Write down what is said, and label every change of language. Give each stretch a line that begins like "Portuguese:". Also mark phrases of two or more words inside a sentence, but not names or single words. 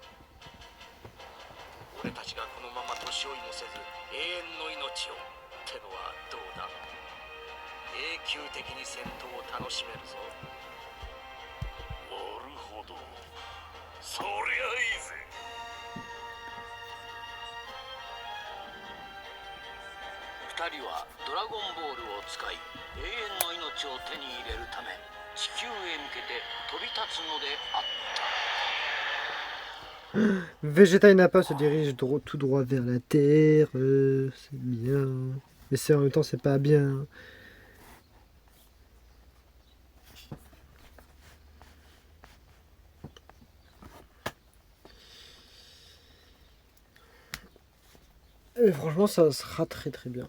Japanese: 俺たちがこのまま年追いもせず永遠の命をってのはどうだ永久的に戦闘を楽しめるぞなるほどそりゃいいぜ二人はドラゴンボールを使い永遠の命を手に入れるため地球へ向けて飛び立つのであった
French: Vegeta et Nappa se dirigent tout droit vers la Terre. C'est bien. Mais c'est en même temps, c'est pas bien. Et franchement, ça sera très très bien.